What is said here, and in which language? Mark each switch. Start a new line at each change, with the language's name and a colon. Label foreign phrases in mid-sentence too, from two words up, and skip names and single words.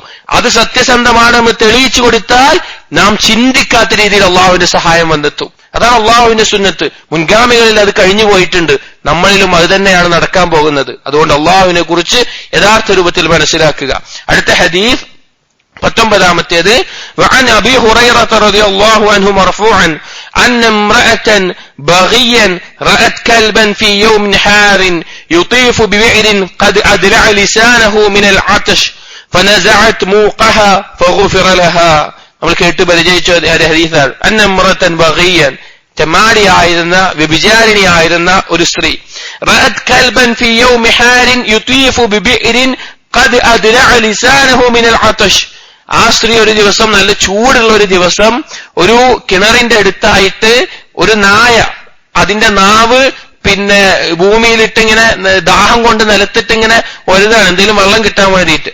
Malayalam: അത് സത്യസന്ധമാണെന്ന് തെളിയിച്ചു കൊടുത്താൽ നാം ചിന്തിക്കാത്ത രീതിയിൽ അല്ലാഹുവിന്റെ സഹായം വന്നെത്തും. അതാണ് അല്ലാഹുവിന്റെ സുന്നത്ത്. മുൻഗാമികളിൽ അത് കഴിഞ്ഞു പോയിട്ടുണ്ട്, നമ്മളിലും അത് തന്നെയാണ് നടക്കാൻ പോകുന്നത്. അതുകൊണ്ട് അല്ലാഹുവിനെ കുറിച്ച് യഥാർത്ഥ രൂപത്തിൽ മനസ്സിലാക്കുക. അടുത്ത ഹദീസ്
Arabic: 19 وعن أبي هريرة رضي الله عنه مرفوعا أن امرأة بغيا رأت كلبا في يوم حار يطيف ببئر قد أدرع لسانه من العطش فنزعت موقها فغفر لها.
Malayalam: നമ്മൾ കേട്ട് പരിചയിച്ച ഹദീസാണ്.
Arabic: أن امرأة بغيا,
Malayalam: തെമ്മാടിയായിരുന്ന വ്യഭിചാരിണിയായിരുന്ന ഒരു സ്ത്രീ,
Arabic: رأت كلبا في يوم حار يطيف ببئر قد أدرع لسانه من العطش,
Malayalam: ആ സ്ത്രീ ഒരു ദിവസം, നല്ല ചൂടുള്ള ഒരു ദിവസം, ഒരു കിണറിന്റെ അടുത്തായിട്ട് ഒരു നായ അതിന്റെ നാവ് ഭൂമിയിലിട്ടിങ്ങനെ ദാഹം കൊണ്ട് നിലത്തിട്ടിങ്ങനെ ഒഴുതാണ്, എന്തെങ്കിലും വെള്ളം കിട്ടാൻ വേണ്ടിയിട്ട്.